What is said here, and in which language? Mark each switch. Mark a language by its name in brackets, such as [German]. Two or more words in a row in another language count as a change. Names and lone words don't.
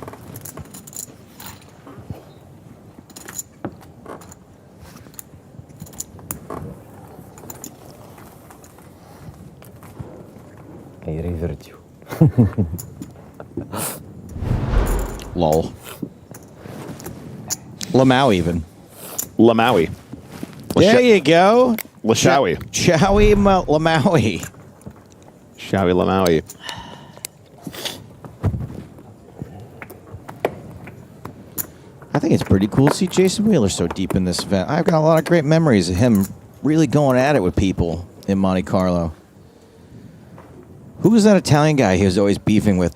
[English] I revert you. Lol. Lamau even. Lamaui. There you go. Lashowy. Chowie Lamaui. Showy Lamaui. I think it's pretty cool to see Jason Wheeler so deep in this event. I've got a lot of great memories of him really going at it with people in Monte Carlo. Who was that Italian guy he was always beefing with?